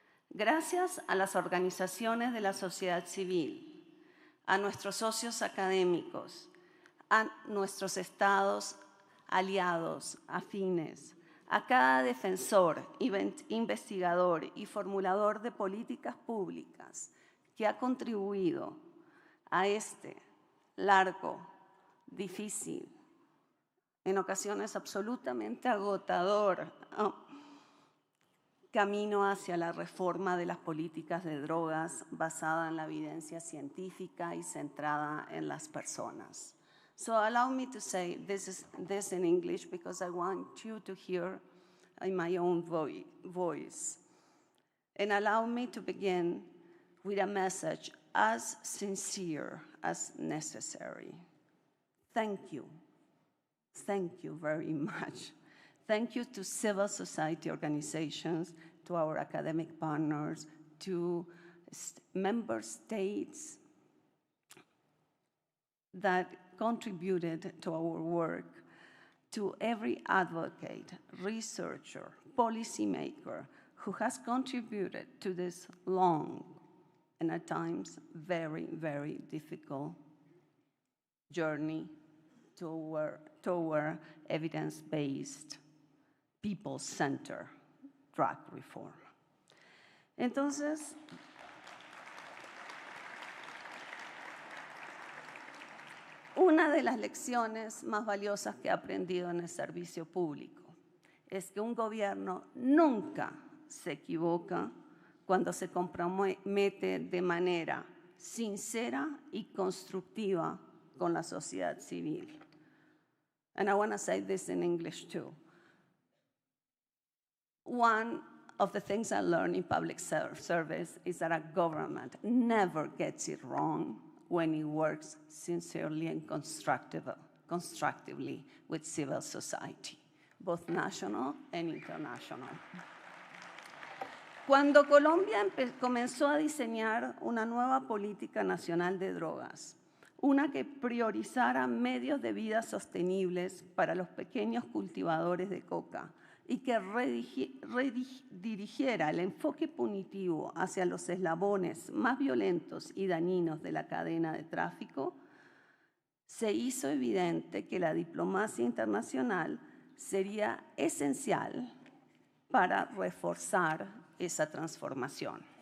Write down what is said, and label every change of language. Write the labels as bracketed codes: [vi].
[es] Gracias a las organizaciones de la sociedad civil, a nuestros socios académicos, a nuestros estados aliados, afines, a cada defensor, investigador y formulador de políticas públicas que ha contribuido a este largo, difícil, en ocasiones absolutamente agotador camino hacia la reforma de las políticas de drogas basada en la evidencia científica y centrada en las personas. [en] So allow me to say this in English because I want you to hear in my own voice. And allow me to begin with a message as sincere as necessary. Thank you. Thank you very much. Thank you to civil society organizations, to our academic partners, to member states that contributed to our work, to every advocate, researcher, policymaker who has contributed to this long and at times very, very difficult journey toward evidence-based, people-centered drug reform. [es] Entonces, una de las lecciones más valiosas que he aprendido en el servicio público es que un gobierno nunca se equivoca cuando se compromete de manera sincera y constructiva con la sociedad civil. [en] And I want to say this in English too. One of the things I learned in public service is that a government never gets it wrong when it works sincerely and constructively with civil society, both national and international. [es] Cuando Colombia comenzó a diseñar una nueva política nacional de drogas, una que priorizara medios de vida sostenibles para los pequeños cultivadores de coca y que redirigiera el enfoque punitivo hacia los eslabones más violentos y dañinos de la cadena de tráfico, se hizo evidente que la diplomacia internacional sería esencial para reforzar esa transformación.